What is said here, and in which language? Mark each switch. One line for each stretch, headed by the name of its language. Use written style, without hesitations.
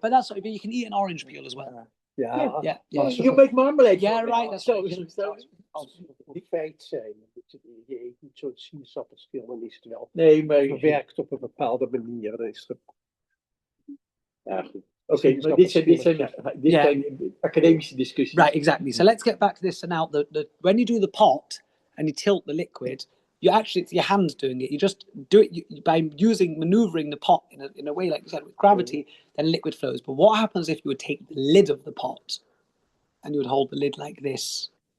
English: But but you can eat an orange peel as well. Yeah. You make marmalade. Yeah, right. That's so.
Dutch: Als die feit zijn, je eet niet zo'n sinaasappelschil, dan is het wel verwerkt op een bepaalde manier. Dan is het... Ja, goed. Oké, maar dit zijn academische discussies.
English: Right, exactly. So let's get back to this. So now, when you do the pot and you tilt the liquid, it's your hand doing it. You just do it by maneuvering the pot in a way, like you said, with gravity, then liquid flows. But what happens if you would take the lid of the pot and you would hold the lid like this?